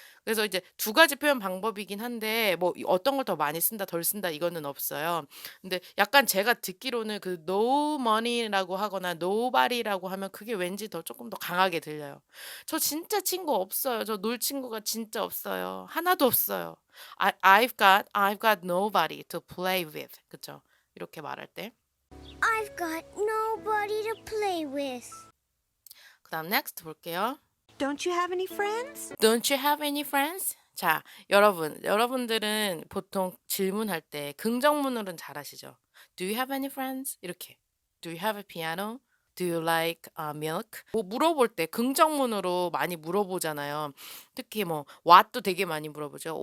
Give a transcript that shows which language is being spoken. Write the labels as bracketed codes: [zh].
[ko] 그래서 이제 두 가지 표현 방법이긴 한데 뭐 어떤 걸 더 많이 쓴다 덜 쓴다 이거는 없어요. 근데 약간 제가 듣기로는 그 no money라고 하거나 nobody라고 하면 그게 왠지 더 조금 더 강하게 들려요. 저 진짜 친구 없어요. 저 놀 친구가 진짜 없어요. 하나도 없어요. [en] I've got nobody to play with. [ko] 그쵸? 이렇게 말할 때. [en] I've got nobody to play with. [ko] 그다음 next 볼게요. [en] Don't you have any friends? Don't you have any friends? [ko] 자, 여러분들은 보통 질문할 때 긍정문으로는 잘하시죠? [en] Do you have any friends? [ko] 이렇게. [en] Do you have a piano? Do you like milk? [ko] 뭐 물어볼 때 긍정문으로 많이 물어보잖아요. 특히 뭐 what도 되게 많이 물어보죠.